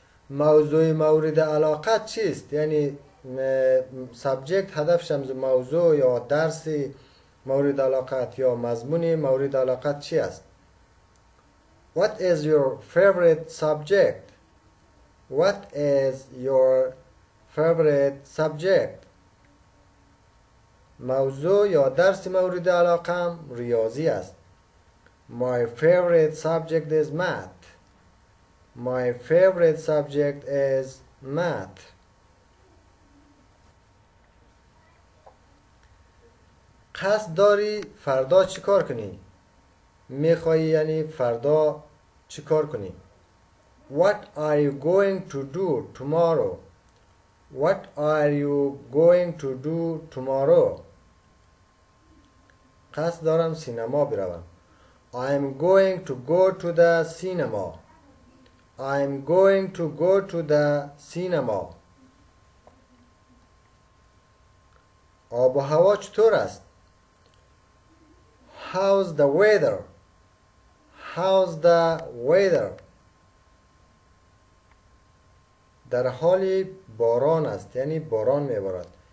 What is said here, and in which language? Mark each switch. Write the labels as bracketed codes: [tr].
[fa] موضوع مورد علاقه چیست؟ یعنی سابجکت هدفش موضوع یا درس مورد علاقت یا مضمون مورد علاقت چی است؟ [en] What is your favorite subject? What is your favorite subject? [fa] موضوع یا درس مورد علاقم ریاضی است. [en] My favorite subject is math. My favorite subject is math. [fa] قصد داری فردا چی کار کنی؟ میخوایی یعنی فردا چی کار کنی؟ [en] What are you going to do tomorrow? What are you going to do tomorrow? [fa] قصد دارم سینما بروم. [en] I am going to go to the cinema. I am going to go to the cinema. [fa] آب و هوا چطور است؟ [en] How's the weather? How's the weather? [fa] در حال باران است، یعنی باران میبارد.